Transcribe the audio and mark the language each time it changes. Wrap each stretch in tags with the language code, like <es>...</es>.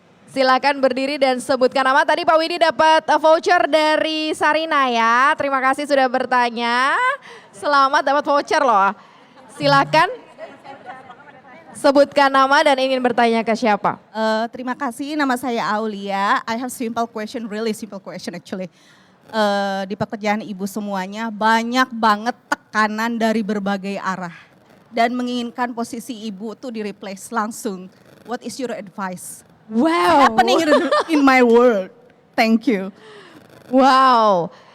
<id>Silakan berdiri dan sebutkan nama. Tadi Pak Widi dapat voucher dari Sarina ya. Terima kasih sudah bertanya. Selamat dapat voucher loh. Silakan sebutkan nama dan ingin bertanya ke siapa. Terima kasih, nama saya Aulia.</id> <en>I have simple question, really simple question actually.</en> <id>Di pekerjaan ibu semuanya banyak banget tekanan dari berbagai arah. Dan menginginkan posisi ibu tuh di replace langsung.</id> <en>What is your advice? Wow. Happening in my world. Thank you. Wow.</en>